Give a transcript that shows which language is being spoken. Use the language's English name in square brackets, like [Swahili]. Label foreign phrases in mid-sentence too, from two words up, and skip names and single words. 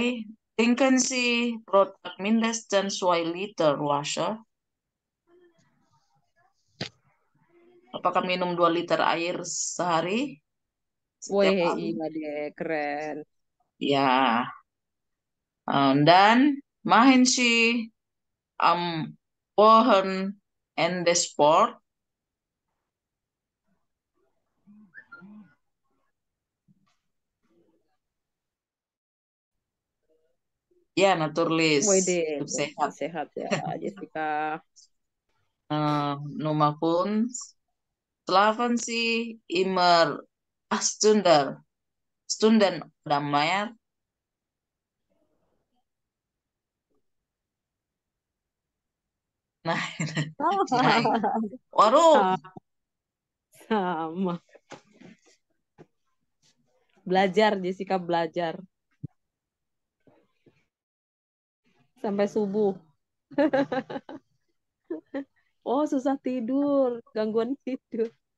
[German] Trinken Sie pro Tag mindestens 2 Liter Wasser? [Indonesian] Apakah minum 2 liter air sehari? Setiap Wih, hari? iya deh, keren. Ya. [German] Dan machen Sie am Wochenende Sport? Ja, natürlich. [Indonesian] Wih deh, Hidup sehat. sehat ya, Jessica. [German] Nummer 5. Schlafen Sie immer 8 Stunden oder mehr? Nah, nein. Warum? [Indonesian] Sama. Belajar, Jessica belajar. Sampai subuh. Oh, susah tidur. Gangguan tidur.